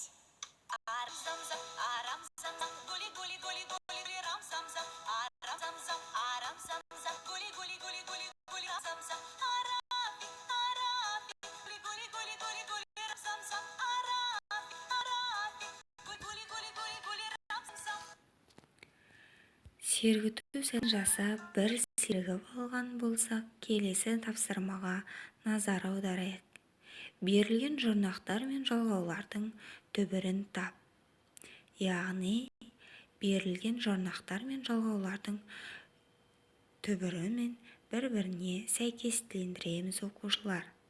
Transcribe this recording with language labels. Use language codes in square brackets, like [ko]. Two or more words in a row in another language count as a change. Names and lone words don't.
[kk] Арам зам-зам, гули гули гули гули рам зам-зам. Арам зам-зам, гули гули гули гули гули рам зам-зам. Арафи, гули гули гули гули гули рам зам-зам. Арафи, гули гули гули гули рам зам-зам. Сергіту сәтін жасап, бір сергіп алған болсақ, келесі тапсырмаға назар аударайық. Берілген жұрнақтар мен жалғаулардың түбірін тап. Яғни, берілген жұрнақтар мен жалғаулардың түбірімен бір-біріне сәйкестендіреміз, оқушылар.